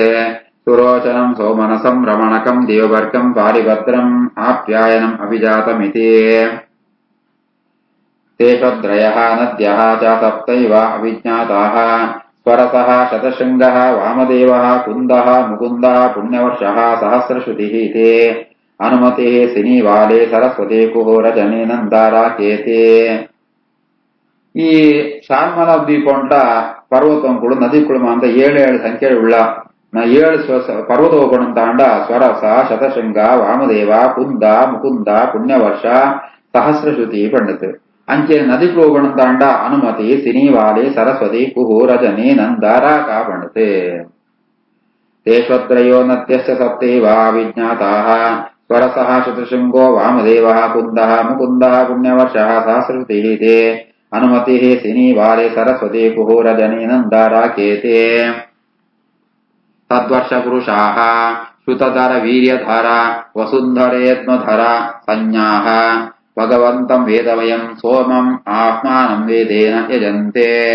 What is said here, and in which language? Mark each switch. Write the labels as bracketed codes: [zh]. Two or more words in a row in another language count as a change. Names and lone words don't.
[sa] ಸುರೋಚನಂ ಸೋಮನಸಂ ರಮಣಕಂ ದೇವಬರ್ಗಂ ಪಾರಿಭದ್ರಂ ಆಪ್ಯಾಯನಂ ಅಭಿಜಾತಮಿತಿ. ತೇಷದ್ರಯಃ ನದ್ಯಃ ಚ 7 ಅವಿಜ್ಞಾತಾಃ ಸ್ವರಸಃ ಶತಶೃಂಗಃ ವಾಮದೇವಃ ಕುಂದಃ ಮುಕುಂದಃ ಪುಣ್ಯವರ್ಷಃ ಸಹಸ್ರಶ್ರುತಿಃ ಇತಿ. ಅನುಮತಿಃ ಸಿನಿವಾಲೆ ಸರಸ್ವತಿ ಕುಹೂರಜನೆ ನಂದಾರಾಕೇತಿ. [tcy] ಈ ಶಾಲ್ಮಲ ದ್ವೀಪ ಉಂಟ ಪರ್ವತಗಳು ನದಿಗಳು ಅಂತ 7 ಸಂಖ್ಯೆ ಉಳ್ಳ 7 ಪರ್ವತ ಹೋಗೋಣಂತಾಂಡ ಸ್ವರಸ ಶತಶೃಂಗ ವಾಮದೇವ ಕುಂದ ಮುಕುಂದ ಪುಣ್ಯವರ್ಷ ಸಹಸ್ರಶ್ರುತಿ ಪಂಡಿತು ಅಂಚೆ ನದಿಗಳು ಹೋಗೋಣಂತಾಂಡ ಅನುಮತಿ ಸಿನಿವಾಲೆ ಸರಸ್ವತಿ ಕುಹು ರಜನಿ ನಂದಾರಾಕ ಪಂಡಿತು. [sa] ತೇಷ್ವತ್ರಯೋ ನದ್ಯಸ್ಯ 7 ವಿಜ್ಞಾತಾಃ ಸ್ವರಸಃ ಶತಶೃಂಗೋ ವಾಮದೇವಃ ಕುಂದಃ ಮುಕುಂದಃ ಪುಣ್ಯವರ್ಷಃ ಸಹಸ್ರಶ್ರುತಿಃ ಇತಿ. ಅನುಮತಿಃ ಸಿನಿವಾಲೆ ಸರಸ್ವತಿ ಕುಹೂರಜನಿ ನಂದಾರಾಕೇತಿ. ತದ್ವರ್ಷ ಪುರುಷಾಃ ಶ್ರುತಧರ ವೀರ್ಯಧರ ವಸುಂಧರೇತ್ಮಧರ ಸಂಜ್ಞಾಃ ಭಗವಂತಂ ವೇದವಯಂ ಸೋಮಂ ಆತ್ಮಾನಂ ವೇದೇನ ಯಜಂತೆ.